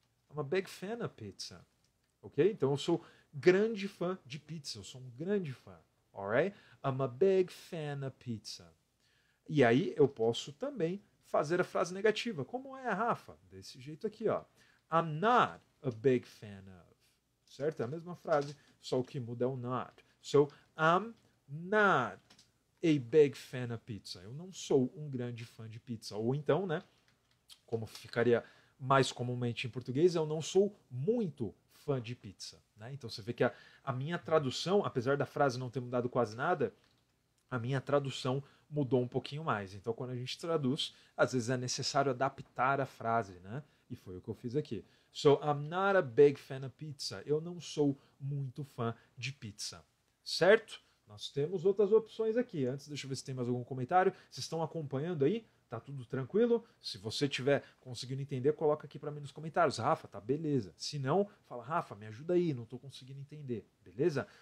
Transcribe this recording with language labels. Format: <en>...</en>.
<en>I'm a big fan of pizza. Ok?</en> <pt>Então eu sou grande fã de pizza. Eu sou um grande fã. Alright?</pt> <en>I'm a big fan of pizza.</en> <pt>E aí eu posso também fazer a frase negativa. Como é, Rafa? Desse jeito aqui, ó.</pt> <en>I'm not a big fan of.</en> <pt>Certo? É a mesma frase, só o que muda é o not.</pt> <en>So, I'm not a big fan of pizza.</en> <pt>Eu não sou um grande fã de pizza. Ou então, né, como ficaria mais comumente em português, eu não sou muito fã de pizza. Né? Então você vê que a minha tradução, apesar da frase não ter mudado quase nada, a minha tradução mudou um pouquinho mais. Então quando a gente traduz, às vezes é necessário adaptar a frase, né? E foi o que eu fiz aqui.</pt> <en>So, I'm not a big fan of pizza.</en> <pt>Eu não sou muito fã de pizza. Certo? Nós temos outras opções aqui. Antes, deixa eu ver se tem mais algum comentário. Vocês estão acompanhando aí? Tá tudo tranquilo? Se você tiver conseguindo entender, coloca aqui para mim nos comentários. Rafa, tá beleza. Se não, fala, Rafa, me ajuda aí, não tô conseguindo entender. Beleza?</pt>